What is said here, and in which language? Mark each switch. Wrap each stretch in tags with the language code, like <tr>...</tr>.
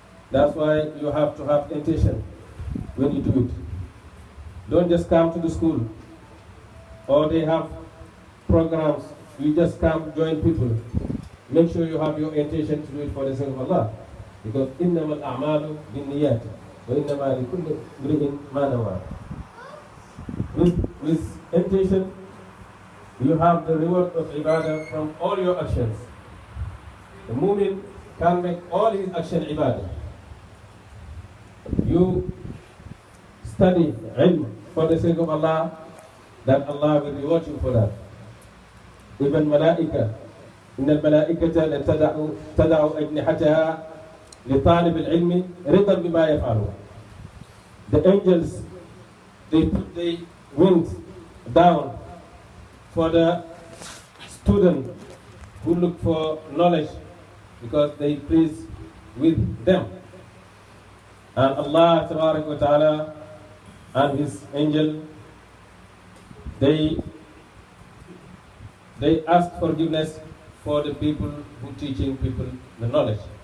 <en>That's why you have to have intention when you do it. Don't just come to the school, or they have programs, you just come join people. Make sure you have your intention to do it for the sake of Allah. Because</en> <ar>إِنَّمَا الْأَعْمَالُ بِالنِّيَّاتِ وَإِنَّمَا لِكُلِّ امْرِئٍ مَا نَوَىٰ.</ar> <en>With intention, you have the reward of ibadah from all your actions. The mu'min can make all his action ibadah. You study ilm for the sake of Allah, that Allah will reward you for that. Even malaika,</en> <ar>إن الملائكة تدع أجنحتها لطالب العلم رضا بما يفعلون.</ar> <en>The angels, they put the wings down for the student who look for knowledge, because they please with them. And Allah Tabarak wa Ta'ala and His angel, they ask forgiveness for the people who teaching people the knowledge.</en>